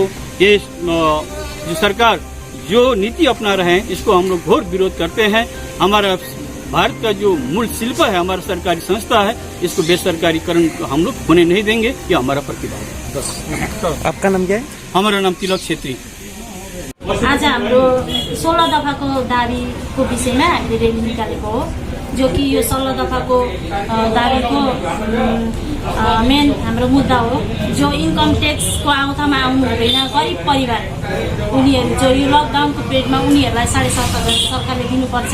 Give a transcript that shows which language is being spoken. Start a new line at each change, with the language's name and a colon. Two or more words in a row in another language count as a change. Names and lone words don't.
Hindi: ये जो सरकार जो नीति अपना रहे हैं, इसको हम लोग घोर विरोध करते हैं। हमारा भारत का जो मूल शिल्प है, हमारा सरकारी संस्था है, इसको बेसरकारीकरण हम लोग होने नहीं देंगे, ये हमारा प्रतिबद्ध है। आपका नाम क्या है? हमारा नाम तिलक छेत्री।
Nepali: आज हाम्रो 16 दफाको दाबीको विषयमा हामीले र्याली निकालेको हो, जो कि यो 16 दफाको दाबीको मेन हाम्रो मुद्दा हो। जो
English: income tax
Nepali: आवतामा आउनु हुँदैन, गरिब परिवार उनीहरू जो यो
English: lockdown period
Nepali: उनीहरूलाई 7.5% सरकारले दिनुपर्छ।